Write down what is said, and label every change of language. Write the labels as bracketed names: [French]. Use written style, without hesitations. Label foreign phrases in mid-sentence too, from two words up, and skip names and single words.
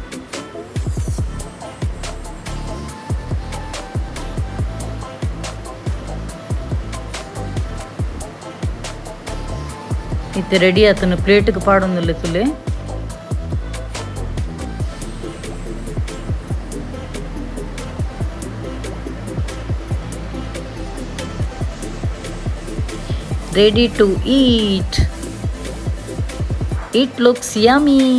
[Tulu] ಇತ್ತೆ ರೆಡಿ ಆತನು ಪ್ಲೇಟ್ಗೆ ಪಾಡೊಂದುಲ್ಲೆ ತುಲೆ [English] ready to eat it looks yummy